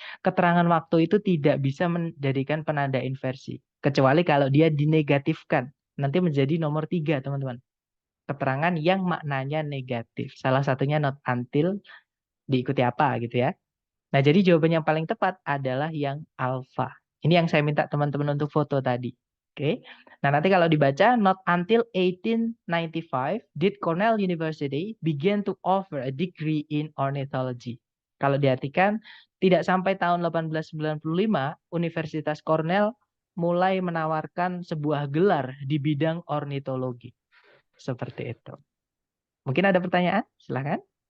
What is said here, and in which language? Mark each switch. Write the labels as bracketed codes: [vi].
[id] Keterangan waktu itu tidak bisa menjadikan penanda inversi, kecuali kalau dia dinegatifkan. Nanti menjadi nomor 3, teman-teman. Keterangan yang maknanya negatif. Salah satunya not until diikuti apa gitu ya. Nah, jadi jawaban yang paling tepat adalah yang alfa. Ini yang saya minta teman-teman untuk foto tadi. Oke. Nah, nanti kalau dibaca, [en] not until 1895 did Cornell University begin to offer a degree in ornithology. [id] Kalau diartikan, tidak sampai tahun 1895, Universitas Cornell mulai menawarkan sebuah gelar di bidang ornitologi. Seperti itu. Mungkin ada pertanyaan? Silakan.